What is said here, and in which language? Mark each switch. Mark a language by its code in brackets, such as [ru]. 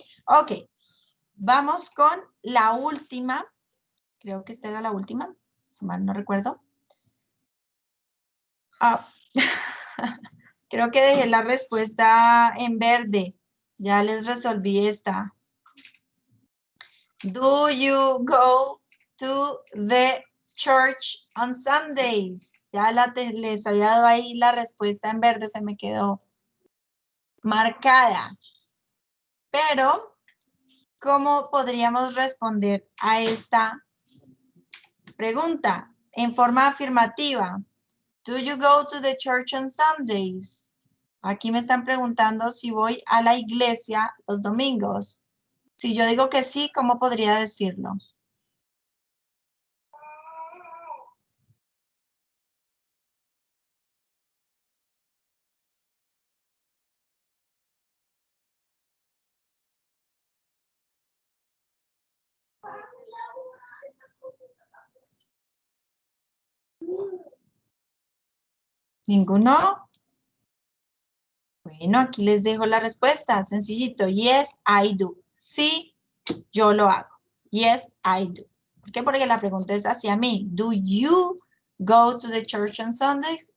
[es] Ok, vamos con la última. Creo que esta era la última, si mal no recuerdo. Ah, creo que dejé la respuesta en verde. Ya les resolví esta. [en] Do you go to the church on Sundays? [es] Ya les había dado ahí la respuesta en verde, se me quedó marcada. Pero, ¿cómo podríamos responder a esta pregunta en forma afirmativa? [en] Do you go to the church on Sundays? [es] Aquí me están preguntando si voy a la iglesia los domingos. Si yo digo que sí, ¿cómo podría decirlo? ¿Ninguno? Bueno, aquí les dejo la respuesta. Sencillito. [en] Yes, I do. [es] Sí, yo lo hago. Yes, I do. ¿Por qué? Porque la pregunta es hacia mí. [en] Do you go to the church on Sundays?